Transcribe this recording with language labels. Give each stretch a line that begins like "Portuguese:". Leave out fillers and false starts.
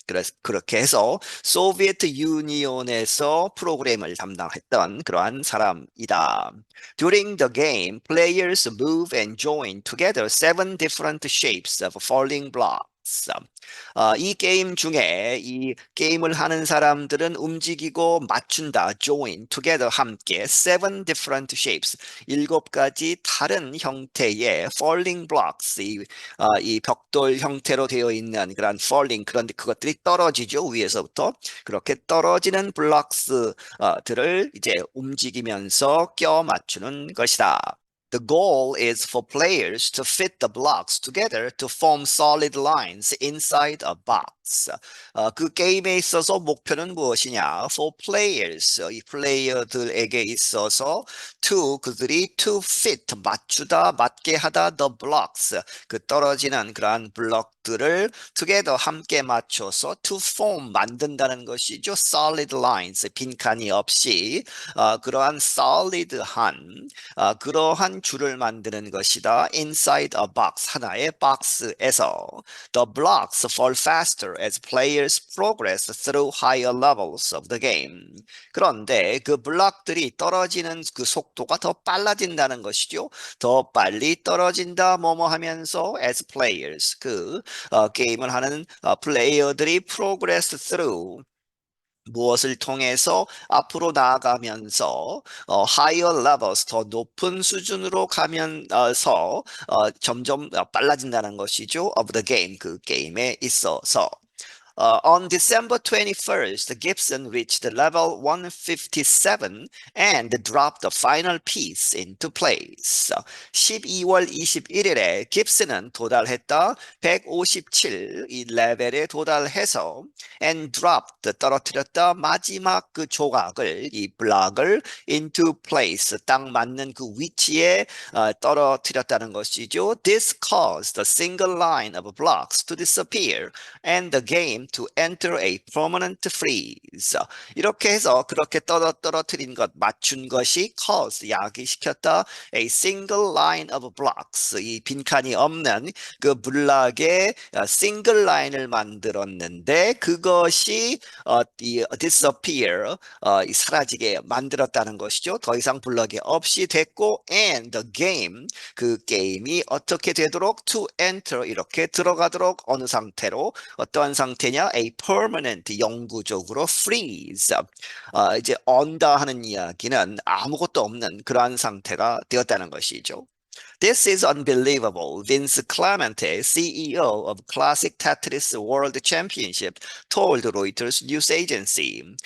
Korean: 그래서 그렇게 해서 소비에트 유니온에서 프로그램을 담당했던 그러한 사람이다.
English: During the game, players move and join together seven different shapes of falling blocks.
Korean: 이 게임 중에 이 게임을 하는 사람들은 움직이고 맞춘다,
English: join, together,
Korean: 함께,
English: seven different shapes,
Korean: 일곱 가지 다른 형태의
English: falling blocks,
Korean: 이 벽돌 형태로 되어 있는 그런 falling, 그런데 그것들이 떨어지죠, 위에서부터. 그렇게 떨어지는 블록스들을 이제 움직이면서 껴 맞추는 것이다.
English: The goal is for players to fit the blocks together to form solid lines inside a box.
Korean: 그 게임에 있어서 목표는 무엇이냐?
English: For players,
Korean: 이 플레이어들에게 있어서 그들이
English: to fit,
Korean: 맞추다, 맞게 하다,
English: the blocks,
Korean: 그 떨어지는 그러한 블록들을 together, 함께 맞춰서
English: to form,
Korean: 만든다는 것이죠.
English: solid lines,
Korean: 빈칸이 없이 그러한 solid한 그러한 줄을 만드는 것이다.
English: Inside a box,
Korean: 하나의 박스에서.
English: The blocks fall faster as players progress through higher levels of the game.
Korean: 그런데 그 블록들이 떨어지는 그 속도가 더 빨라진다는 것이죠. 더 빨리 떨어진다, 뭐뭐 하면서
English: as players,
Korean: 게임을 하는 플레이어들이
English: progress through,
Korean: 무엇을 통해서 앞으로 나아가면서
English: higher levels,
Korean: 더 높은 수준으로 가면서 점점 빨라진다는 것이죠.
English: of the game,
Korean: 그 게임에 있어서.
English: On December 21st, Gibson reached level 157 and dropped the final piece into place.
Korean: 12월 21일에 깁슨은 도달했다. 157, 이 레벨에 도달해서
English: and dropped,
Korean: 떨어뜨렸다. 마지막 그 조각을, 이 블락을
English: into place,
Korean: 딱 맞는 그 위치에 떨어뜨렸다는 것이죠.
English: This caused a single line of blocks to disappear and the game to enter a permanent freeze.
Korean: 이렇게 해서 그렇게 떨어뜨린 것, 맞춘 것이 cause, 야기시켰다.
English: A single line of blocks,
Korean: 이 빈칸이 없는 그 블락의 싱글 라인을 만들었는데 그것이 이 disappear, 사라지게 만들었다는 것이죠. 더 이상 블럭이 없이 됐고
English: and the game,
Korean: 그 게임이 어떻게 되도록
English: to enter,
Korean: 이렇게 들어가도록 어느 상태로, 어떠한 상태냐?
English: A permanent,
Korean: 영구적으로
English: freeze.
Korean: 이제 언다 하는 이야기는 아무것도 없는 그러한 상태가 되었다는 것이죠.
English: This is unbelievable. Vince Clemente, CEO of Classic Tetris World Championship, told Reuters news agency.